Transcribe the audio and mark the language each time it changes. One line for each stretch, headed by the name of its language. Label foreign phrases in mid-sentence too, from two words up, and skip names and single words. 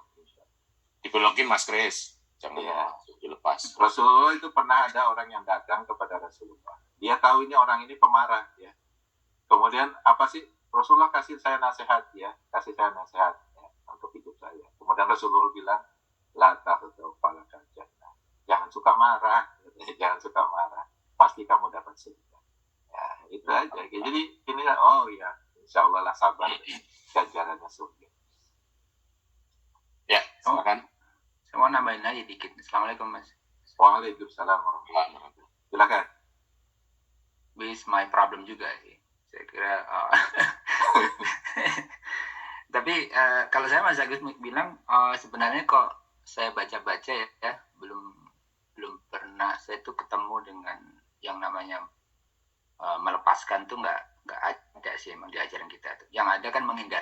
Indonesian: Dibelokin Mas Kris, jangan dilepas. Rasulullah itu pernah ada orang yang datang kepada Rasulullah. Dia tahu ini orang ini pemarah ya. Kemudian apa sih Rasulullah kasih saya nasihat ya, untuk hidup saya. Kemudian Rasulullah bilang,
Arabic: لا تغضب فلك الجنة.
Indonesian: Jangan suka marah, pasti kamu dapat surga. Ya, itu aja. Jadi ini
Arabic: إن شاء الله
Indonesian: lah sabar, ganjarannya surga. Ya, silakan. Saya mau nambahin aja dikit. Assalamualaikum Mas.
Arabic: وعليكم السلام ورحمة الله وبركاته.
Indonesian: Silakan.
English: With my problem
Indonesian: juga sih. Saya kira tapi kalau saya Mas Agus bilang sebenarnya kok saya baca-baca ya belum pernah saya tuh ketemu dengan yang namanya melepaskan tuh nggak ada sih emang di ajaran kita tuh. Yang ada kan menghindar.